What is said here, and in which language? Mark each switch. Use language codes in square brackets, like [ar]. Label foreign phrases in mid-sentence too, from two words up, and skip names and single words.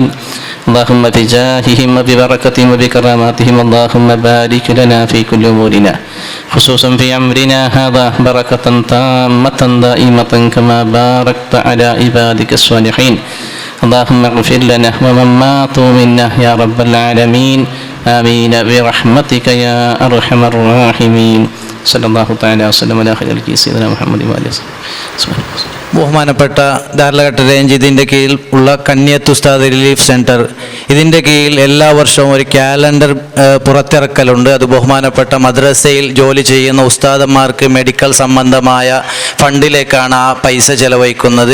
[ar] اللهم بجاههم وببركتهم وبكراماتهم اللهم بارك لنا في كل أمورنا خصوصا في أمرنا هذا بركة تامة دائمة كما باركت على عبادك الصالحين. اللهم اغفر لنا ومن ماتوا منا يا رب العالمين آمين برحمتك يا أرحم الراحمين. صلى الله تعالى وسلم على خير سيدنا محمد وآله وصحبه. [ml] ബഹുമാനപ്പെട്ട ദാർലഘട്ട റേഞ്ച് ഇതിൻ്റെ കീഴിൽ ഉള്ള കണ്ണിയത്ത് ഉസ്താദ് [en] relief centre, [ml] ഇതിൻ്റെ കീഴിൽ എല്ലാ വർഷവും ഒരു ക്യാലണ്ടർ പുറത്തിറക്കലുണ്ട്. അത് ബഹുമാനപ്പെട്ട മദ്രസയിൽ ജോലി ചെയ്യുന്ന ഉസ്താദന്മാർക്ക് മെഡിക്കൽ സംബന്ധമായ ഫണ്ടിലേക്കാണ് ആ പൈസ ചെലവഴിക്കുന്നത്.